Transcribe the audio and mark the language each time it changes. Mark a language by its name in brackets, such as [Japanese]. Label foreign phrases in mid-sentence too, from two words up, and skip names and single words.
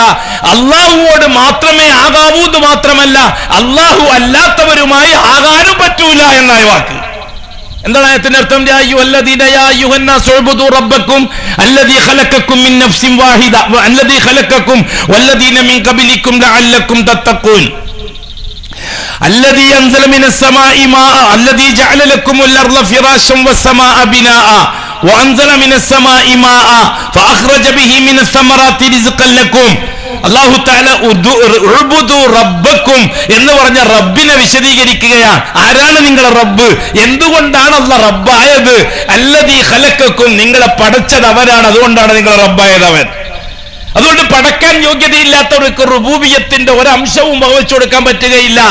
[Malayalam] അല്ലാഹുവോട് മാത്രമേ ആകാവൂ എന്ന് മാത്രമല്ല, അല്ലാഹു അല്ലാത്തവരുമായി ആകാനും പറ്റൂല എന്നായ വാക്ക്. എന്താണ് ആയത്തിന്റെ അർത്ഥം? [Arabic] يا أيها الذين يا أيها الناس اعبدوا ربكم الذي خلقكم من نفس واحدة الذي خلقكم والذين من قبلكم لعلكم تتقون الذي أنزل من السماء ماء الذي جعل لكم الأرض فراشا والسماء بناء وأنزل من السماء ماء فأخرج به من الثمرات رزقا لكم. الله تعالى اعبدوا ربكم [Malayalam] എന്ന് പറഞ്ഞ റബ്ബിനെ വിശദീകരിക്കുകയാണ്. ആരാണ് നിങ്ങളുടെ റബ്ബ്? എന്തുകൊണ്ടാണ് അല്ലാഹ് റബ്ബായത്? [Arabic] الذي خلقكم. [Malayalam] നിങ്ങളെ പടച്ചത് അവരാണ്, അതുകൊണ്ടാണ് നിങ്ങളെ റബ്ബായത് അവൻ. അതുകൊണ്ട് പടക്കാൻ യോഗ്യതയില്ലാത്തവർക്ക് റുബൂബിയത്തിന്റെ ഒരംശവും വഹിച്ചു കൊടുക്കാൻ പറ്റുകയില്ല.